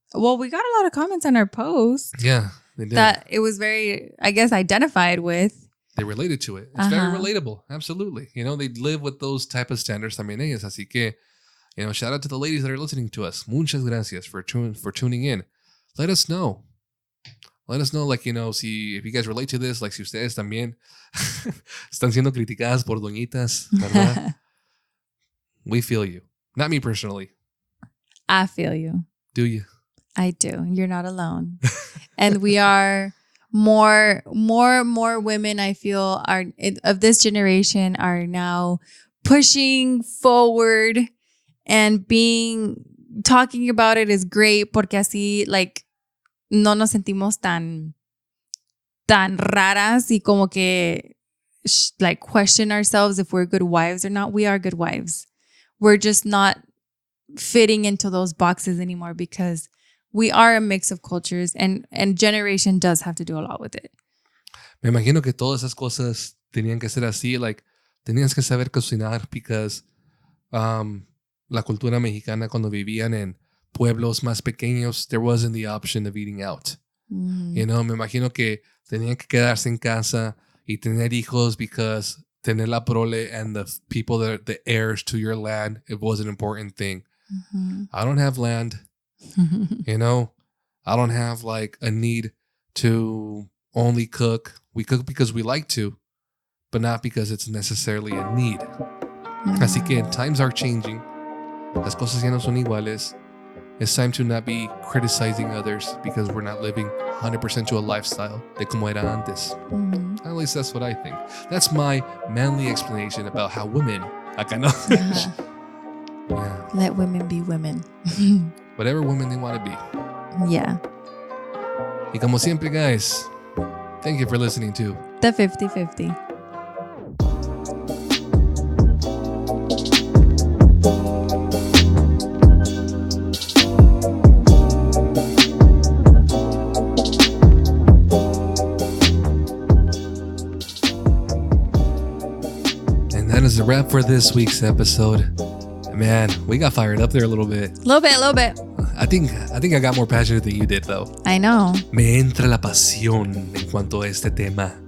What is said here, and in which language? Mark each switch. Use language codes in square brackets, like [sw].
[en] Well, we got a lot of comments on our post. Yeah, they did. That it was very, I guess, identified with. They related to it. It's very relatable. Absolutely. You know, they live with those type of standards [es] también ellas. Así que, [en] you know, shout out to the ladies that are listening to us. [es] Muchas gracias [en] for tuning in. Let us know. Like, you know, if you guys relate to this, like, [es] si ustedes también están siendo criticadas por doñitas, ¿verdad? [en] We feel you. Not me personally. I feel you. Do you? I do. You're not alone. And we're more women I feel are of this generation are now pushing forward and talking about it is great [es] porque así [en] like [es] no nos sentimos tan raras y como que [en] like question ourselves if we're good wives or not. We are good wives. We're just not fitting into those boxes anymore because we are a mix of cultures and generation does have to do a lot with it. [es] Me imagino que todas esas cosas tenían que ser así, like tenías que saber cocinar [en] because [es] la cultura mexicana cuando vivían en pueblos más pequeños, [en] there wasn't the option of eating out. Mm-hmm. You know, [es] me imagino que tenían que quedarse en casa y tener hijos [en] because [es] tener la prole [en] and the people that are the heirs to your land, it was an important thing. Mm-hmm. I don't have land. You know, I don't have like a need to only cook. We cook because we like to, but not because it's necessarily a need. [es] Así que [en] times are changing. [es] Las cosas ya no son iguales. [en] It's time to not be criticizing others because we're not living 100% to a lifestyle [es] de como era antes. [en] Mm-hmm. At least that's what I think. That's my manly explanation about how women, [es] acá no. [en] Yeah. Let women be women. Whatever women they want to be. Yeah. [es] Y como siempre, [en] guys, thank you for listening to The 50-50. And that is a wrap for this week's episode. Man, we got fired up there a little bit. Little bit. I think I got more passionate than you did, though. I know. [es] Me entra la pasión en cuanto a este tema.